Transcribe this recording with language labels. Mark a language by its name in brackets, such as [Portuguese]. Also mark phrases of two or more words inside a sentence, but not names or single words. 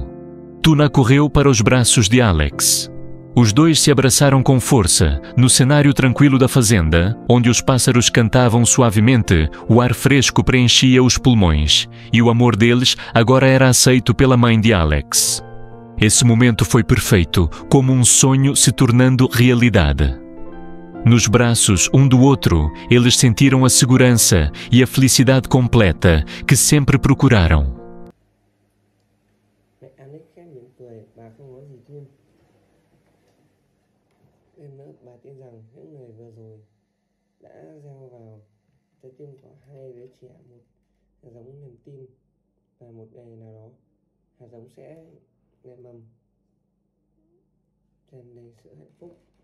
[Portuguese] Tuna correu para os braços de Alex. Os dois se abraçaram com força, no cenário tranquilo da fazenda, onde os pássaros cantavam suavemente, o ar fresco preenchia os pulmões, e o amor deles agora era aceito pela mãe de Alex. Esse momento foi perfeito, como um sonho se tornando realidade. Nos braços um do outro, eles sentiram a segurança e a felicidade completa que sempre procuraram. [Vietnamese] Alex khẽ mỉm cười, bà không nói gì thêm. Thêm nữa, bà tin rằng những người vừa rồi đã gieo vào trái tim của hai đứa trẻ một hạt giống niềm tin, và một ngày nào đó hạt giống sẽ nảy mầm tràn đầy sự hạnh phúc.